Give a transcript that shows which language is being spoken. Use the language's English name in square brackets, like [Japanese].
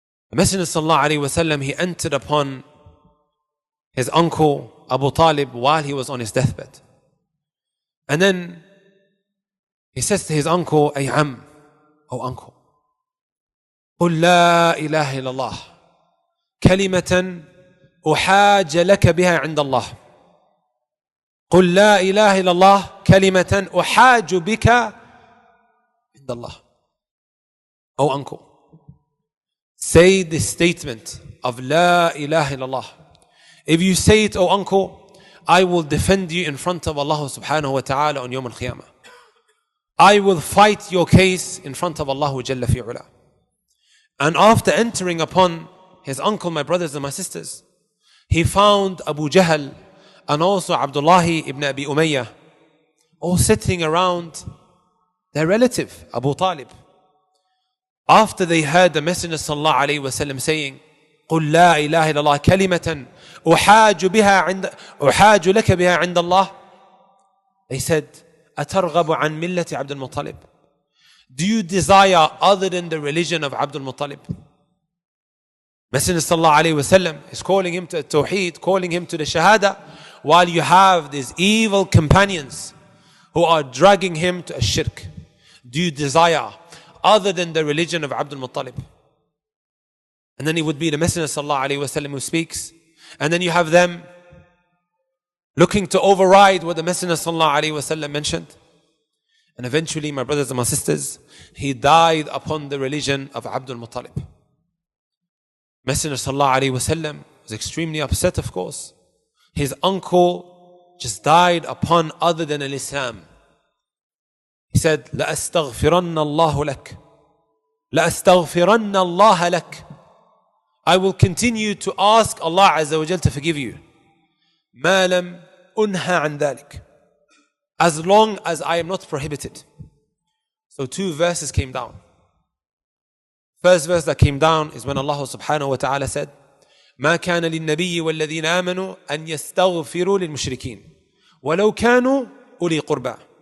[English] The Messenger sallallahu alayhi wa sallam, he entered upon his uncle Abu Talib while he was on his deathbed. And then he says to his uncle, Ay am, oh uncle, [Arabic] قل لا إله إلا الله كلمة أحاج لك بها عند الله. قل لا إله إلا الله كلمة أحاج بك عند الله. [English] Oh uncle, say this statement of La ilaha illallah. If you say it, oh uncle, I will defend you in front of Allah subhanahu wa ta'ala on Yawm al-Qiyamah. I will fight your case in front of Allah Jalla fi'ula. And after entering upon his uncle, my brothers and my sisters, he found Abu Jahl and also Abdullah ibn Abi Umayyah all sitting around their relative, Abu Talib. After they heard the Messenger sallallahu alayhi wa sallam saying, [Arabic] قل لا إله إلا الله كلمة أحاج لك بها عند الله. [English] They said, [Arabic] أترغب عن ملة عبد المطلب? [English] Do you desire other than the religion of Abdul Muttalib? Messenger sallallahu alayhi wa sallam is calling him to Tawheed, calling him to the Shahada, while you have these evil companions who are dragging him to a shirk. Do you desire other than the religion of Abdul Muttalib? And then it would be the Messenger sallallahu alayhi wa sallam who speaks. And then you have them looking to override what the Messenger sallallahu alayhi wa sallam mentioned. And eventually, my brothers and my sisters, he died upon the religion of Abdul Muttalib. Messenger sallallahu alayhi wa sallam was extremely upset, of course. His uncle just died upon other than Islam. [Arabic] He said, لَأَسْتَغْفِرَنَّ اللَّهُ لَكَ لَأَسْتَغْفِرَنَّ اللَّهَ لَكَ. [English] I will continue to ask Allah Azza wa Jal to forgive you. [Arabic] مَا لَمْ أُنْهَ عَنْ ذَلِكَ. [English] As long as I am not prohibited. So two verses came down. First verse that came down is when Allah subhanahu wa ta'ala said, [Arabic] ما كان للنبي والذين آمنوا أن يستغفروا للمشركين ولو كانوا أولي قربى.